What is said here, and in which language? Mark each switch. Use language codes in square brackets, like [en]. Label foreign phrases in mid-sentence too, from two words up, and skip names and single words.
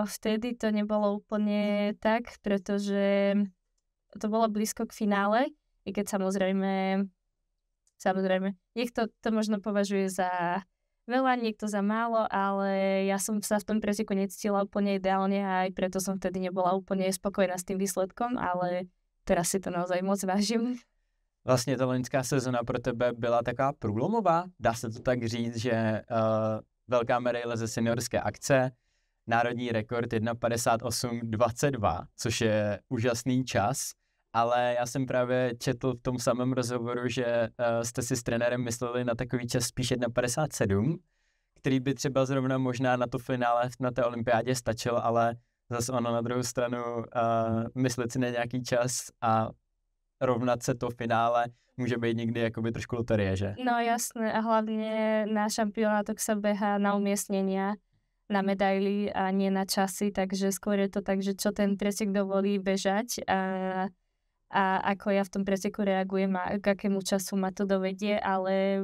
[sk] Vtedy to nebolo úplne tak, pretože to bolo blízko k finále, i keď samozrejme niekto to možno považuje za veľa, niekto za málo, ale ja som sa v tom preteku necítila úplne ideálne a aj preto som vtedy nebola úplne spokojná s tým výsledkom, ale teraz si to naozaj moc vážim. [cs] Vlastně ta loňská sezona pro tebe byla taková průlomová, dá se to tak říct, že velká medaile ze seniorské akce, národní rekord 1:58:22, což je úžasný čas, ale já jsem právě četl v tom samém rozhovoru, že jste si s trenérem mysleli na takový čas spíš 1:57, který by třeba zrovna možná na to finále na té olympiádě stačil, ale zase ono na druhou stranu myslet si na nějaký čas a rovnat se to finále [sk] môže byť [cs] někdy jakoby trošku loterie, že? [sk] No jasné, a hlavne na šampionátoch sa behá na umiestnenia, na medaily a nie na časy, takže skôr je to tak, že čo ten pretek dovolí bežať a ako ja v tom preteku reagujem a k akému času ma to dovedie, ale